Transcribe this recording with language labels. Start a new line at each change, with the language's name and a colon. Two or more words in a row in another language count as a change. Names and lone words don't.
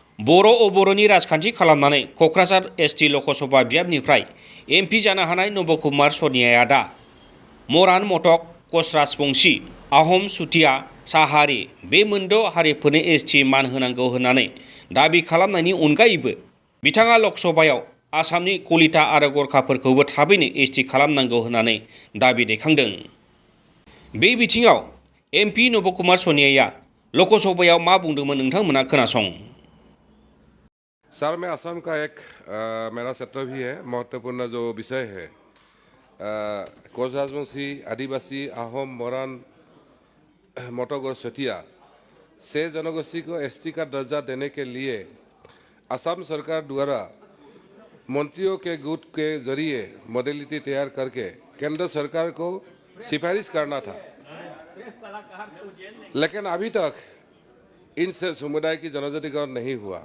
Bodo: बर' अबर'नि राजखान्थि खालामनानै क'क्राझार एसटि लकसभा बियाबनिफ्राय एमपि जानो हानाय नबकुमार सनियाया दा मरान मटक कच राजबंशी आहम चुटिया साहारि बे मोनद' हारिफोरनो एसटि मान होनांगौ होननानै दाबि खालामनायनि अनगायैबो बिथाङा लकसभायाव आसामनि कलिता आरो गरखाफोरखौबो थाबैनो एसटि खालामनांगौ होननानै दाबि दैखांदों। बे बिथिङाव एमपि नबकुमार सनियाया लकसभायाव मा बुंदोंमोन नोंथांमोना खोनासं।
Hindi: सर, मैं असम का एक मेरा क्षेत्र भी है, महत्वपूर्ण जो विषय है कोच राजवंशी, आदिवासी, आहम, मोरान, मटक और चटिया से जनगोष्ठी को एसटी का दर्जा देने के लिए असम सरकार द्वारा मंत्रियों के गुट के जरिए मॉडलिटी तैयार करके केंद्र सरकार को सिफारिश करना था, लेकिन अभी तक इनसे समुदाय की जनजातिकरण नहीं हुआ।